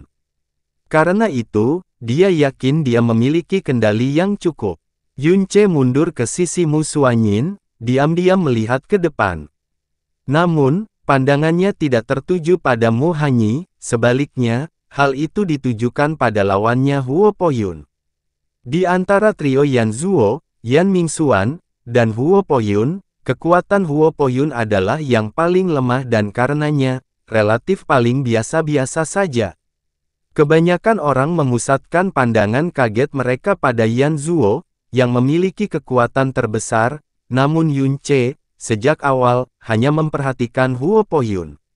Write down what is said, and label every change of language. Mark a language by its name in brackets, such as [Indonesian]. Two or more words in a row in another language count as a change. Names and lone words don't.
[Indonesian] Karena itu, dia yakin dia memiliki kendali yang cukup. Yun Che mundur ke sisi Mu Suanyin, diam-diam melihat ke depan. Namun, pandangannya tidak tertuju pada Mu Hanyi, sebaliknya, hal itu ditujukan pada lawannya Huo Po-yun. Di antara trio Yan Zuo, Yan Mingxuan, dan Huo Po-yun, kekuatan Huo Po-yun adalah yang paling lemah dan karenanya, relatif paling biasa-biasa saja. Kebanyakan orang memusatkan pandangan kaget mereka pada Yan Zuo, yang memiliki kekuatan terbesar, namun Yun Ce, sejak awal, hanya memperhatikan Huo Poyun.